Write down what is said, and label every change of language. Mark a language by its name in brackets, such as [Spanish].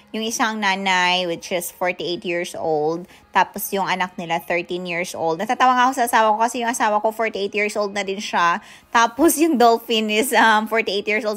[Filipino] Yung isang nanay, [English] which is 48 years old. [Filipino] Tapos yung anak nila, [English] 13 years old. [Filipino] Natatawa nga ako sa asawa ko kasi yung asawa ko, [English] 48 years old [Filipino] na din siya. Tapos yung [English] dolphin is 48 years old.